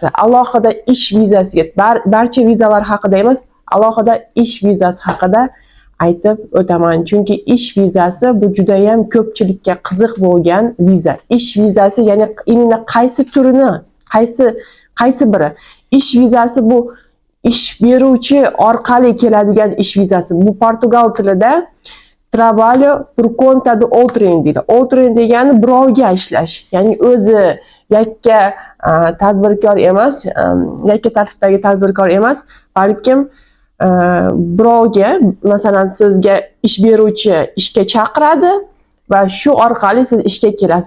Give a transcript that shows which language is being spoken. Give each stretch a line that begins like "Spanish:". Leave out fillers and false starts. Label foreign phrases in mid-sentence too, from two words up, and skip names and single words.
Uzbek: Alohida ish vizasiga, barcha vizalar haqida emas, alohida ish vizasi haqida aytib o'taman. Chunki ish vizasi bu juda ham ko'pchilikka qiziq bo'lgan viza. Ish vizasi, ya'ni imенно qaysi turini, qaysi biri? Ish vizasi bu ish beruvchi orqali keladigan ish vizasi. Bu Portugal tilida
Portuguese: trabalho por conta de outrem
Uzbek: deydi. Outrem degani birovga ishlash. Ya'ni o'zi yakka tadbirkor emas, yakka tartibdagi tadbirkor emas, balkim birovga, masalan, sizga ish beruvchi ishga chaqiradi va shu orqali siz ishga kelasiz.